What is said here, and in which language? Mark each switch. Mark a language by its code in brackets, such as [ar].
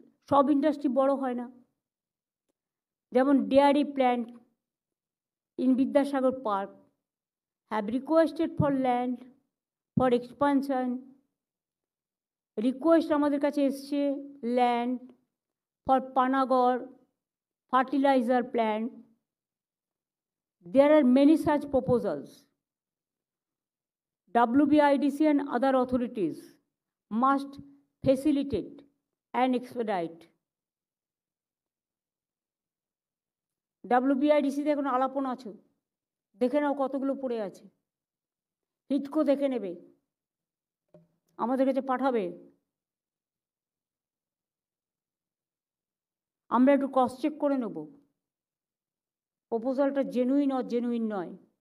[bn] সব ইন্ডাস্ট্রি বড় হয় না, যেমন dairy plant in Vidyasagar park [en] have requested for land for expansion, [bn] request আমাদের কাছে এসছে land for Panagarh fertiliser plant. [en] There are many such proposals. WBIDC and other authorities must facilitate and expedite. [bn] WBIDC-তে এখন আলাপন আছে, দেখে নাও কতগুলো পড়ে আছে। হিডকো দেখে নেবে, আমাদের কাছে পাঠাবে, আমরা একটু ক্রস চেক করে নেব প্রপোজালটা জেনুইন আর জেনুইন নয়।